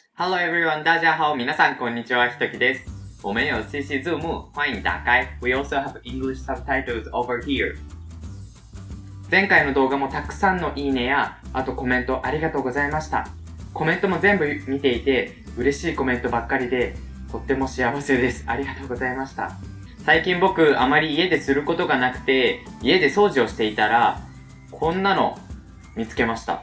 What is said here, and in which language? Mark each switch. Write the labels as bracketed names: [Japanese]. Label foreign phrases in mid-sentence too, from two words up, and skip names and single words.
[English] Hello everyone， [Chinese] 大家好， [Japanese] 皆さんこんにちは、ひときです。 [Chinese] 我们有 CC Zoom， 欢迎打开。 [English] We also have English subtitles over here。 [Japanese] 前回の動画もたくさんのいいねや、あとコメントありがとうございました。コメントも全部見ていて、嬉しいコメントばっかりで、とっても幸せです。ありがとうございました。最近僕、あまり家ですることがなくて、家で掃除をしていたら、こんなの見つけました。